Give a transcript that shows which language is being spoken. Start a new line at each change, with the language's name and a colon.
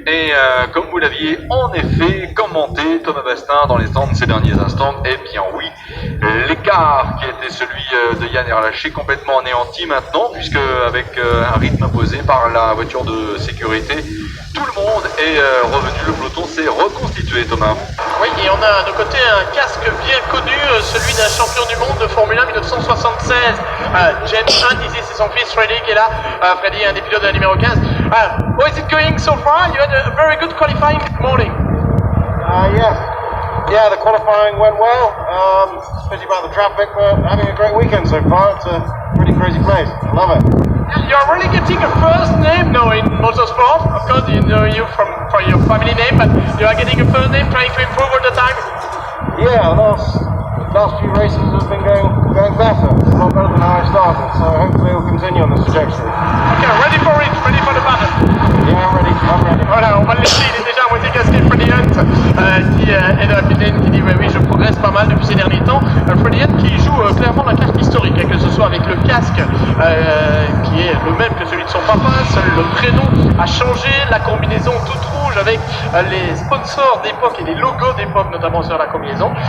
French: Et comme vous l'aviez en effet commenté, Thomas Bastin dans les stands ces derniers instants, eh bien oui, l'écart qui était celui de Yann est relâché complètement anéanti maintenant, puisque avec un rythme imposé par la voiture de sécurité, tout le monde est revenu, le peloton s'est reconstitué, Thomas. Oui, et on a de côté un casque bien connu, celui d'un champion du monde de Formule 1 1976, James Hunt, ici c'est son fils Freddy qui est là. Freddy, un des pilotes de la numéro 15.
English: How is it going so far? You had a very good qualifying this morning. Yeah, the qualifying went well. Pity about the traffic, but having a great weekend so far. It's a pretty crazy place. I love it. You're really getting a first name now in motorsport. Of course, you know you from your family name, but you are getting a first name, trying to improve all the time. Yeah, last few races have been going better. A lot better than how I started, so hopefully we'll continue on this trajectory. Okay, ready for it, ready for the battle. Yeah, I'm ready.
French: Voilà, on va le laisser, il est déjà à moitié casqué, Freddy Hunt, qui est de la capitaine, qui dit oui, je progresse pas mal depuis ces derniers temps. Freddy Hunt qui joue clairement la carte historique, que ce soit avec le casque qui est le même que celui de son papa, seul le prénom a changé, la combinaison toute rouge avec les sponsors d'époque et les logos d'époque, notamment sur la combinaison.